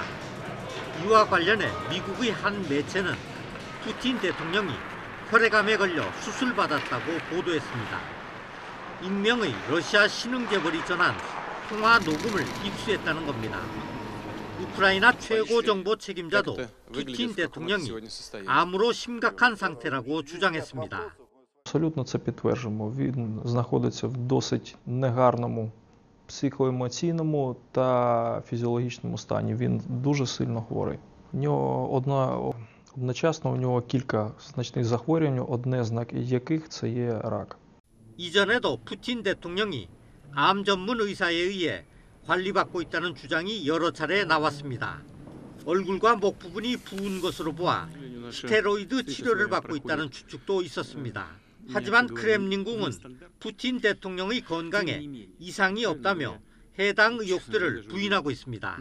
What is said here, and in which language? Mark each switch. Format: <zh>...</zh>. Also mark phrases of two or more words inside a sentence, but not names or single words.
<ko>이와 관련해 미국의 한 매체는 푸틴 대통령이 혈액암에 걸려 수술받았다고 보도했습니다. 익명의 러시아 신흥재벌이 전한 통화 녹음을 입수했다는 겁니다. 우크라이나 최고 정보 책임자도 푸틴 대통령이 암으로 심각한 상태라고 주장했습니다.</ko> <uk>Абсолютно це підтверджуємо. Він знаходиться в досить негарному психоемоційному та фізіологічному стані. Він дуже сильно хворий. У нього одночасно у нього кілька значних захворювань, одне з яких це є рак.</uk> <ko>이전에도 푸틴 대통령이 암 전문 의사에 의해 관리받고 있다는 주장이 여러 차례 나왔습니다. 얼굴과 목 부분이 부은 것으로 보아 스테로이드 치료를 받고 있다는 추측도 있었습니다. 하지만 크렘린궁은 푸틴 대통령의 건강에 이상이 없다며 해당 의혹들을 부인하고 있습니다.</ko>